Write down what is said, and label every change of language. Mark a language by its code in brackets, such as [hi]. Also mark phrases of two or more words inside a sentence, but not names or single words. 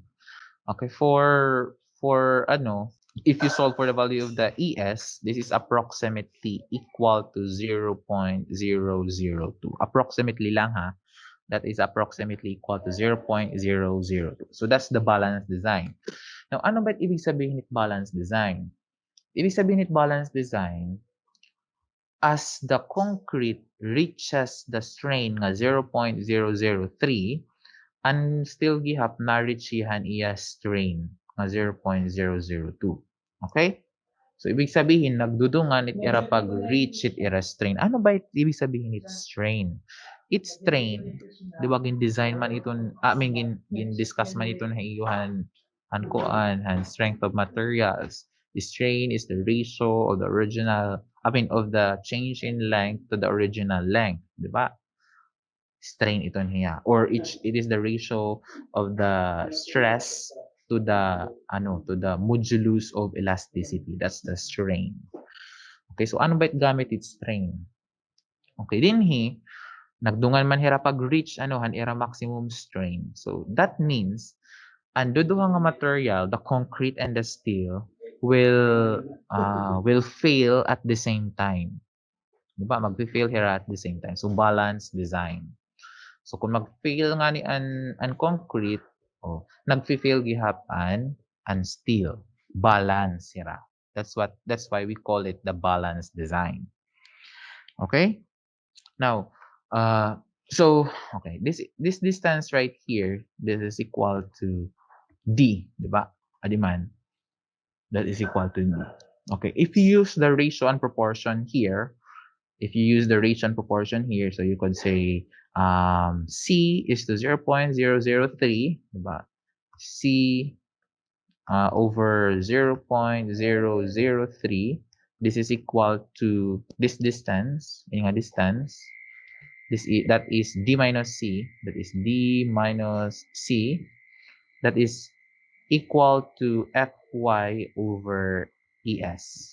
[en] Okay, if you solve for the value of the ES, this is approximately equal to 0.002. Approximately [war] lang ha. [en] That is approximately equal to 0.002. So that's the balance design. Now, [tl] ano ba ibig sabihin ng [en] balance design? [tl] Ibig sabihin ng [en] balance design, as the concrete reaches the strain nga 0.003, and still [war] gihap na-reach iya [en] strain nga 0.002. Okay? [war] So, [tl] ibig sabihin, [war] nagdudungan it ira pag-reach it ira strain. [tl] Ano ba ibig sabihin it strain? [en] It's strain. [war] Di ba, gin-design man iton, gin-discuss man iton na iyuhan and [en] strength of materials. The strain is the ratio of of the change in length to the original length. [war] Di ba? Strain iton hiya. [en] Or it is the ratio of the stress to the modulus of elasticity. That's the strain. Okay, so [war] ano ba gamit it strain? Okay, dinhi nagdungan man hira pag-reach ira [en] maximum strain. So that means [war] ando duha nga material, [en] the concrete and the steel will fail at the same time. [war] Diba? [en] Mag-fail here at the same time. [war] So balance design. So kung mag-fail nga ni an concrete, nag-fail gihap an steel. Balance sira. [en] That's why we call it the balance design. Okay? Now, okay, this distance right here, this is equal to D, di ba? [war] Adiman, [en] that is equal to D. Okay, if you use the ratio and proportion here, so you could say C is to 0.003, di ba? C over 0.003, this is equal to this distance, that is D minus C, that is equal to Fy over ES.